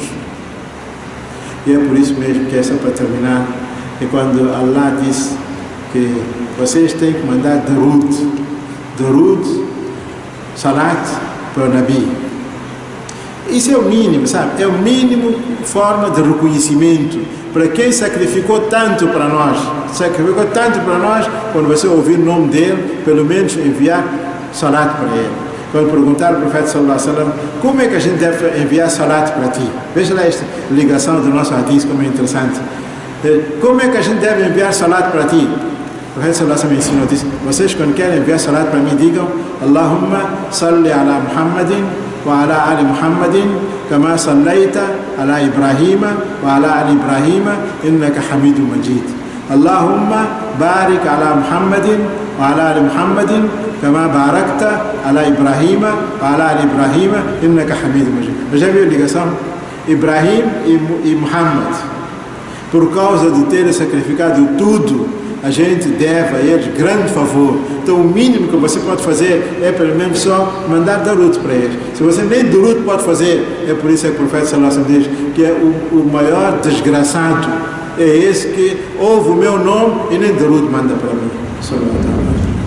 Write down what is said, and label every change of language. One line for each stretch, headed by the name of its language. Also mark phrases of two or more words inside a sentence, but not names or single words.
Portuguese: E é por isso mesmo que essa, para terminar, é quando Allah diz que vocês têm que mandar Darud, Salat para o Nabi. Isso é o mínimo, sabe? É o mínimo forma de reconhecimento para quem sacrificou tanto para nós. Sacrificou tanto para nós, quando você ouvir o nome dele, pelo menos enviar salat para ele. Quando perguntaram ao profeta
Arabic: صلى الله عليه وسلم,
Portuguese: como é que a gente deve enviar salat para ti? Veja lá esta ligação do nosso hadith, como é interessante. Como é que a gente deve enviar salat para ti? O profeta
Arabic: صلى الله عليه وسلم
Portuguese: ensinou, disse, vocês quando querem enviar salat para mim, digam,
Arabic: اللهم صل على محمد وعلى آل محمد كما صليت على إبراهيم وعلى آل إبراهيم إنك حميد مجيد. اللهم بارك على محمد وعلى آل محمد كما باركت على إبراهيم وعلى آل إبراهيم إنك حميد مجيد.
Portuguese: Já viu a ligação? Ibrahim e Muhammad. Por causa de terem sacrificado tudo, a gente deve a eles grande favor. Então o mínimo que você pode fazer é pelo menos só mandar darut para eles. Se você nem darut pode fazer, é por isso que o profeta
Arabic: صلى الله عليه وسلم
Portuguese: diz que é o maior desgraçado é esse que ouve o meu nome e nem darut manda para mim.
Arabic: صلى الله عليه وسلم.